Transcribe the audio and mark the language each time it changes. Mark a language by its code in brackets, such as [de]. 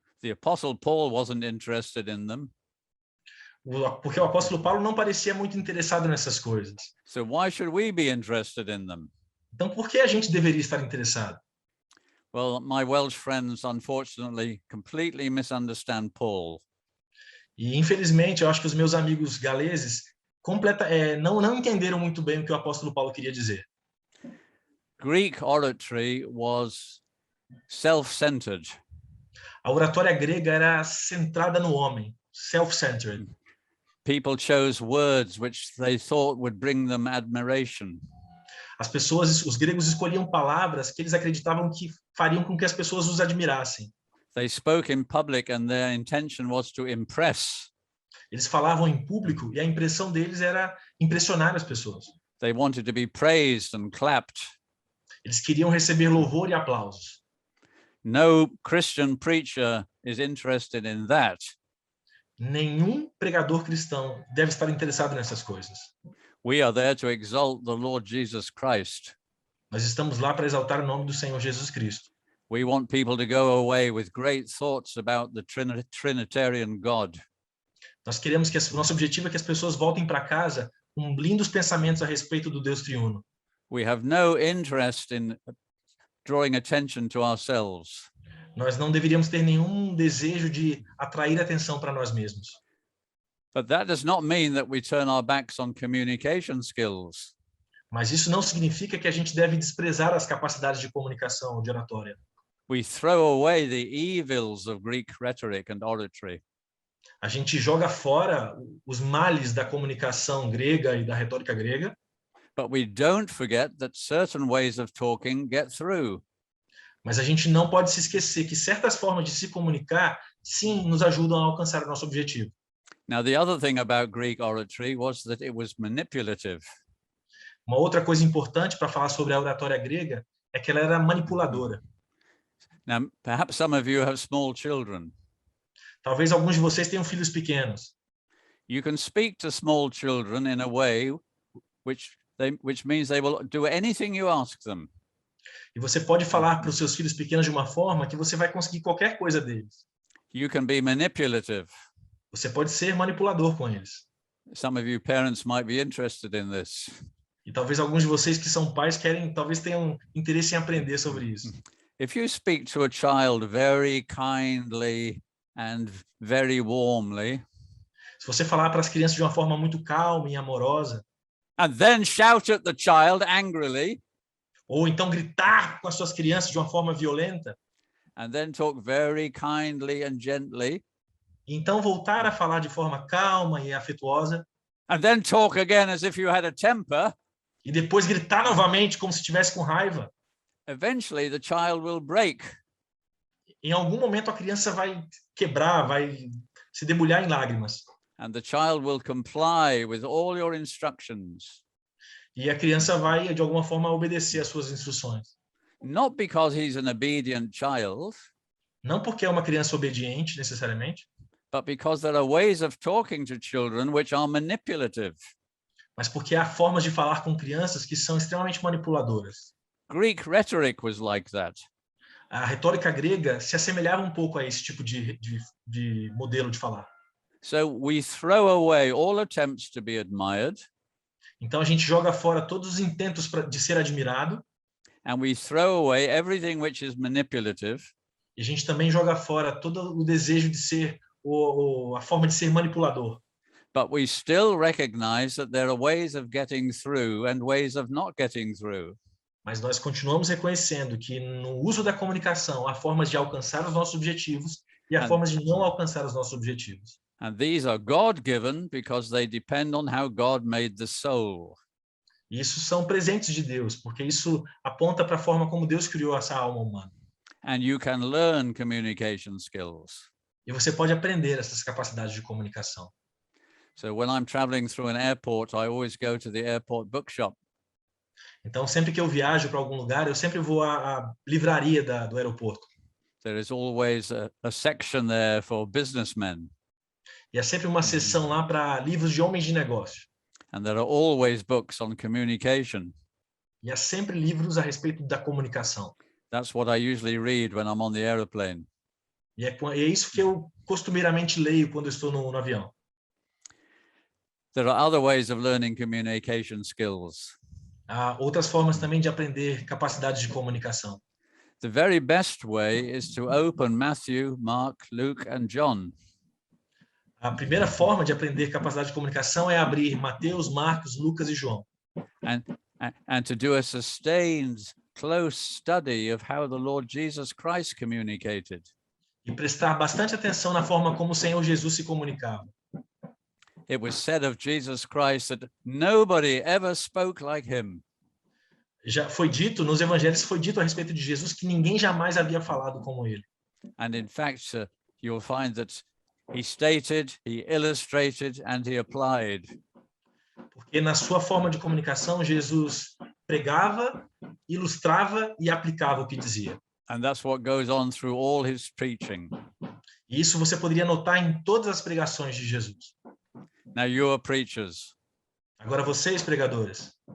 [en] The Apostle Paul wasn't interested in them. [pt] Porque o apóstolo Paulo não parecia muito interessado nessas coisas. [en] So why should we be interested in them? [pt] Então por que a gente deveria estar interessado? [en] Well, my Welsh friends, unfortunately, completely misunderstand Paul. [pt] E infelizmente, eu acho que os meus amigos galeses não entenderam muito bem o que o apóstolo Paulo queria dizer. [en] Greek oratory was self-centered. [pt] A oratória grega era centrada no homem, [en] self-centered. People chose words which they thought would bring them admiration. [pt] As pessoas, os gregos escolhiam palavras que eles acreditavam que fariam com que as pessoas os admirassem. [en] They spoke in public and their intention was to impress. [pt] Eles falavam em público e a impressão deles era impressionar as pessoas. [en] They wanted to be praised and clapped. [pt] Eles queriam receber louvor e aplausos. [en] No Christian preacher is interested in that. [pt] Nenhum pregador cristão deve estar interessado nessas coisas. [en] We are there to exalt the Lord Jesus Christ. [pt] Nós estamos lá para exaltar o nome do Senhor Jesus Cristo. [en] We want people to go away with great thoughts about the Trinitarian God. [pt] Nós queremos que o nosso objetivo é que as pessoas voltem para casa com lindos pensamentos a respeito do Deus triuno. [en] We have no interest in drawing attention to ourselves. [pt] Nós não deveríamos ter nenhum desejo de atrair atenção para nós mesmos. [en] But that does not mean that we turn our backs on communication skills. [pt] Mas isso não significa que a gente deve desprezar as capacidades de comunicação, de oratória. [en] We throw away the evils of Greek rhetoric and oratory. [pt] A gente joga fora os males da comunicação grega e da retórica grega. [en] But we don't forget that certain ways of talking get through. [pt] Mas a gente não pode se esquecer que certas formas de se comunicar, sim, nos ajudam a alcançar o nosso objetivo. [en] Now, the other thing about Greek oratory was that it was manipulative. [pt] Uma outra coisa importante para falar sobre a oratória grega é que ela era manipuladora. [en] Now, perhaps some of you have small children. [pt] Talvez alguns de vocês tenham filhos pequenos. [en] You can speak to small children in a way which means they will do anything you ask them. [pt] E você pode falar para os seus filhos pequenos de uma forma que você vai conseguir qualquer coisa deles. [en] You can be manipulative. [pt] Você pode ser manipulador com eles. [en] Some of you parents might be interested in this. [pt] E talvez alguns de vocês que são pais talvez tenham interesse em aprender sobre isso. [en] If you speak to a child very kindly and very warmly, [pt] Se você falar para as crianças de uma forma muito calma e amorosa, [en] and then shout at the child angrily, [pt] ou então gritar com as suas crianças de uma forma violenta, [en] and then talk very kindly and gently, [pt] e então voltar a falar de forma calma e afetuosa, [en] and then talk again as if you had a temper, [pt] e depois gritar novamente como se estivesse com raiva, [en] eventually the child will break. [pt] em algum momento a criança vai quebrar, vai se debulhar em lágrimas. [en] And the child will comply with all your instructions. [pt] E a criança vai, de alguma forma, obedecer às suas instruções. [en] Not because he's an obedient child, [pt] Não porque é uma criança obediente, necessariamente, [en] but because there are ways of talking to children which are manipulative. [pt] mas porque há formas de falar com crianças que são extremamente manipuladoras. [en] Greek rhetoric was like that. [pt] A retórica grega se assemelhava um pouco a esse tipo de modelo de falar. [en] So we throw away all attempts to be admired, [pt] Então a gente joga fora todos os intentos de ser admirado, [en] and we throw away everything which is manipulative, [pt] e a gente também joga fora todo o desejo de ser, a forma de ser manipulador. [en] but we still recognize that there are ways of getting through and ways of not getting through. [pt] Mas nós continuamos reconhecendo que no uso da comunicação há formas de alcançar os nossos objetivos e há formas de não alcançar os nossos objetivos. [en] And these are God-given because they depend on how God made the soul. [pt] E isso são presentes de Deus, porque isso aponta para a forma como Deus criou essa alma humana. [en] And you can learn communication skills. [pt] E você pode aprender essas capacidades de comunicação. [en] So when I'm traveling through an airport, I always go to the airport bookshop. [pt] Então, sempre que eu viajo para algum lugar, eu sempre vou à livraria do aeroporto. [en] There is always a section there for businessmen, [pt] E é sempre uma seção lá para livros de homens de negócio. [en] and there are always books on communication. [pt] E há sempre livros a respeito da comunicação. [en] That's what I usually read when I'm on the aeroplane. [pt] E é isso que eu costumeiramente leio quando eu estou no avião. [en] There are other ways of learning communication skills. [pt] Há outras formas também de aprender capacidades de comunicação. [en] The very best way is to open Matthew, Mark, Luke, and John. [pt] A primeira forma de aprender capacidade de comunicação é abrir Mateus, Marcos, Lucas e João. [en] And to do a sustained, close study of how the Lord Jesus Christ communicated. [pt] E prestar bastante atenção na forma como o Senhor Jesus se comunicava. [en] It was said of Jesus Christ that nobody ever spoke like him. [pt] Já foi dito, nos evangelhos foi dito a respeito de Jesus que ninguém jamais havia falado como ele. [en] And in fact, you'll find that he stated, he illustrated, and he applied. [pt] Porque na sua forma de comunicação, Jesus pregava, ilustrava e aplicava o que dizia. [en] And that's what goes on through all his preaching. [pt] E isso você poderia notar em todas as pregações de Jesus. [en] Now you are preachers, [pt] Agora vocês, pregadores,